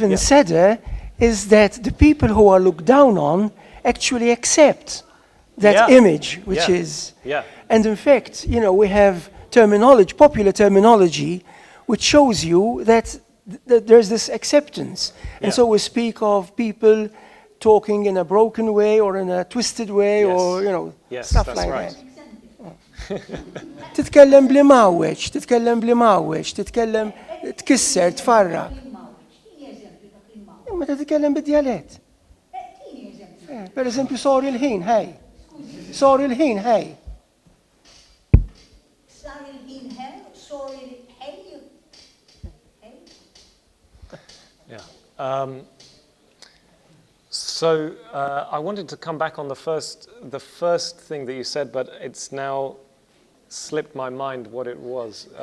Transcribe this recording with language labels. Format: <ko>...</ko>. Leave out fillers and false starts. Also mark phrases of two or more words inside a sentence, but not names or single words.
<en>even sadder is that the people who are looked down on actually accept that image, which is... And in fact, we have terminology, popular terminology, which shows you that there's this acceptance. And so we speak of people talking in a broken way or in a twisted way, or, stuff like that.</en> <mt>Titkellem bli mawweġ, titkellem tkisser, tfarrak. Meta titkellem bid-dialett. Per eżempju, sorry il-ħin, hej. Sorry il-ħin, hej.</mt> <en>So I wanted to come back on the first thing that you said, but it's now slipped my mind what it was.</en>